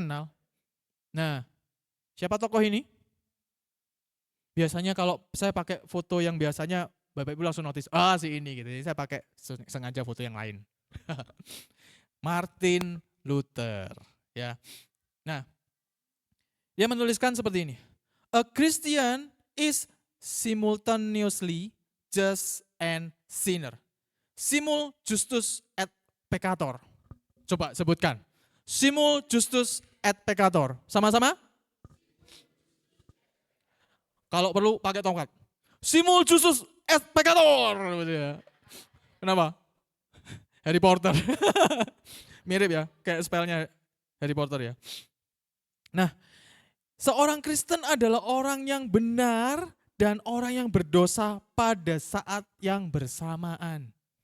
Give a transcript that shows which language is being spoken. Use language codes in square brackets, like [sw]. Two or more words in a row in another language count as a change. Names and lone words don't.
[id] Nah siapa tokoh ini? Biasanya kalau saya pakai foto yang biasanya Bapak Ibu langsung notice, si ini gitu. Jadi saya pakai sengaja foto yang lain. Martin Luther, ya. Nah, dia menuliskan seperti ini. [en] A Christian is simultaneously just and sinner. [la] Simul justus et peccator. [id] Coba sebutkan. [la] Simul justus et peccator. [id] Sama-sama? Kalau perlu pakai tongkat. [la] Simul justus et peccator. [id] Kenapa? Harry Potter. Mirip ya, kayak spellnya Harry Potter ya. Nah, seorang Kristen adalah orang yang benar dan orang yang berdosa pada saat yang bersamaan.